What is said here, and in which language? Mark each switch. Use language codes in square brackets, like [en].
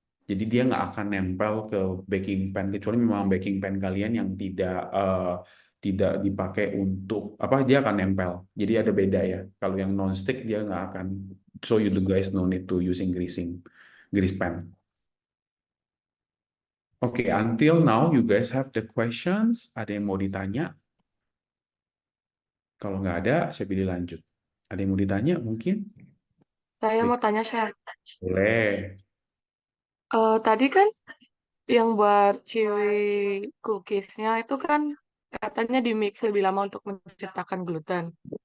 [id] Jadi dia nggak akan nempel ke baking pan kecuali memang baking pan kalian yang tidak dipakai untuk dia akan nempel. Jadi ada beda ya. Kalau yang non-stick dia nggak akan. [en] So you guys no need to using grease pan. Oke, until now you guys have the questions. [id] Ada yang mau ditanya? Kalau nggak ada, saya pilih lanjut. Ada yang mau ditanya mungkin? Saya mau tanya, Chef. Boleh. Tadi kan yang buat chewy cookiesnya itu kan katanya di mix lebih lama untuk menciptakan gluten.